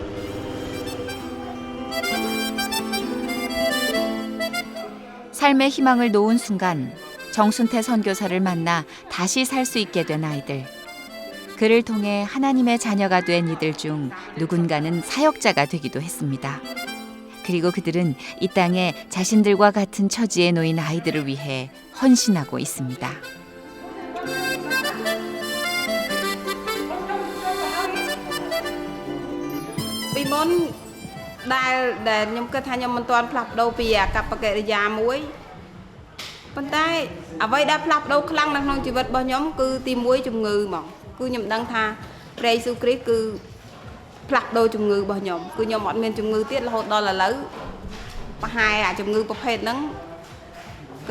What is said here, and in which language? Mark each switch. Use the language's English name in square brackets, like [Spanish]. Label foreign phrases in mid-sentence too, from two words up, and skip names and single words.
[Korean] 삶의 희망을 놓은 순간 정순태 선교사를 만나 다시 살 수 있게 된 아이들. 그를 통해 하나님의 자녀가 된 이들 중 누군가는 사역자가 되기도 했습니다. 그리고 그들은 이 땅에 자신들과 같은 처지에 놓인 아이들을 위해 헌신하고 있습니다. Vì món [Khmer] ដែលខ្ញុំគិតថាខ្ញុំមិនទាន់ផ្លាស់ប្ដូរពីអាកប្បកិរិយាមួយប៉ុន្តែអ្វីដែលផ្លាស់ប្ដូរខ្លាំងនៅក្នុងជីវិតរបស់ខ្ញុំគឺទី1ជំងឺហ្មងគឺខ្ញុំដឹងថាព្រះយេស៊ូវគ្រីស្ទគឺផ្លាស់ប្ដូរជំងឺរបស់ខ្ញុំគឺខ្ញុំអត់មានជំងឺទៀតរហូតដល់ឥឡូវប្រហែលអាជំងឺប្រភេទហ្នឹងក៏